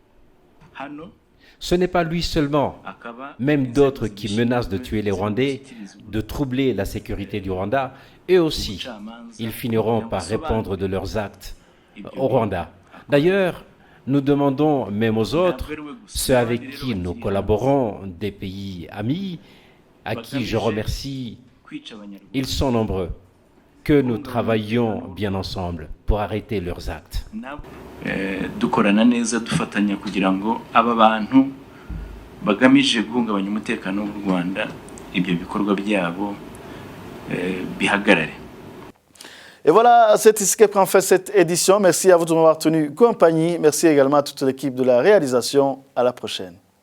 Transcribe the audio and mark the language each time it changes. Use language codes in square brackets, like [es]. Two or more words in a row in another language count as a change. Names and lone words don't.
[fr] Ce n'est pas lui seulement, même d'autres qui menacent de tuer les Rwandais, de troubler la sécurité du Rwanda, eux aussi, ils finiront par répondre de leurs actes au Rwanda. D'ailleurs, nous demandons même aux autres, ceux avec qui nous collaborons, des pays amis, à qui je remercie, ils sont nombreux, que nous travaillions bien ensemble pour arrêter leurs actes. [rw] Dukorana neza dufatanya kugira ngo aba bantu bagamije guhungabanya umutekano w'u Rwanda ibyo bikorwa byabo bihagarare. [fr] Et voilà, c'est ici que prend fin cette édition. Merci à vous de m'avoir tenu compagnie. Merci également à toute l'équipe de la réalisation. À la prochaine.